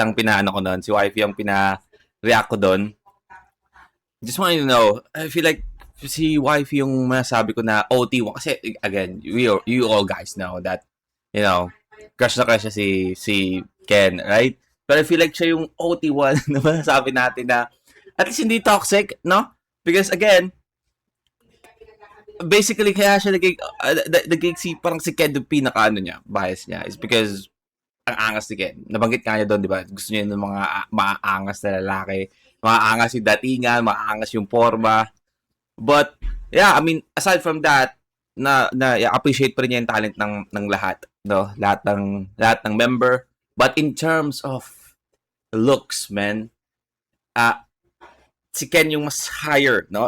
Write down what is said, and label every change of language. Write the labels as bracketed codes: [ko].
[tl] ang pinaano ko doon, si Wifey ang pina-react ko doon. [en] Just want you to know, I feel like [tl] si Wifey yung masabi ko na [en] OT1, kasi again, you all guys know that, you know, [tl] crush na crush siya si Ken, [en] right? But I feel like [tl] siya yung OT1 na masasabi natin na [en] at least [tl] hindi toxic, no? [en] Because again, basically [tl] kaya siya naging parang si Ken yung pinaka-ano niya, bias niya, is because ang angas ni Ken. Nabanggit nga niya doon, di ba? Gusto niya ng mga maangas na lalaki. Maangas yung datingan, maangas yung forma. [en] But, yeah, I mean, aside from that, [tl] appreciate pa rin niya yung talent ng lahat. No? Lahat ng member. [en] But in terms of looks, man, [tl] si Ken yung mas higher, no?